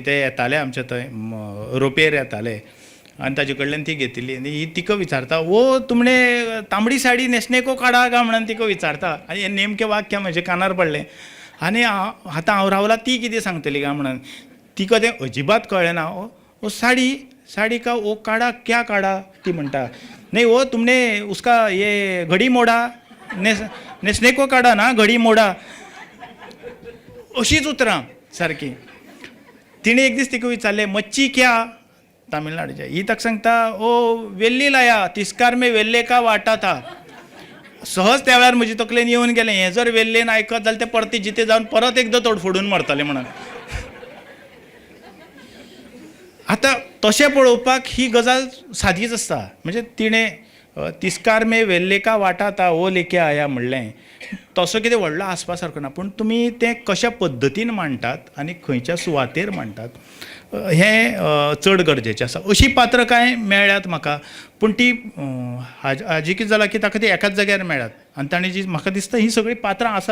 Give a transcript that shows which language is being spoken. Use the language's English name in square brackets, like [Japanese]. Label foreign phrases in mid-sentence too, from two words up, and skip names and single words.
[Konkani] ते येताले आमचे थंय रोपेर येताले आनी ताजे कडल्यान ती घेतिल्ली आनी ही तिका विचारता, [Hindi] ओ तुमणे तांबडी साडी न्हेसणे को काडा [Konkani] काय म्हणून तिका विचारता. आनी हें नेमकें वाक्य म्हजे कानार पडलें आनी आतां हांव रावला ती कितें सांगतली काय म्हणून. तिका तें अजिबात कळ्ळें ना. [Hindi] ओ साडी का ओ काडा क्या काडा [Konkani] ती म्हणटा. [Hindi] नाही ओ तुमने उसका ये घडी मोडा, नेसने को काडा ना घडी मोडा. [Konkani] अशीच उतरां सारकी. तिणे एक दीस तिका विचारलें [Hindi] मच्छी क्या, [Konkani] तामिळनाडूच्या. ही ताका सांगता [Hindi] ओ वेल्ली लाया तिस्कार में वेल्ले का वाटा था. [Konkani] सहज त्या वेळार म्हजे तकलेन येवन गेलें हें जर वेल्लेन आयकत जाल्यार ते परती जिते जावन परत एकदां तोडफोडून मारतले म्हणून. आतां तशें पळोवपाक ही गजाल सादीच आसता. म्हणजे तिणें [Hindi] तिस्कार में वेल्ले का वाटा था ओ लेके आया [Konkani] म्हणलें तसो कितें व्हडलो आसपा सारको ना. पूण तुमी तें कशा पद्दतीन मांडटात आनी खंयच्या सुवातेर मांडटात हें चड गरजेचें आसा. अशीं पात्रां कांय मेळ्ळ्यात म्हाका, पूण ती हाजी कितें जालां की ताका ती एकाच जाग्यार मेळ्ळ्यात आनी ताणें जी म्हाका दिसता ही सगळीं पात्रां आसात.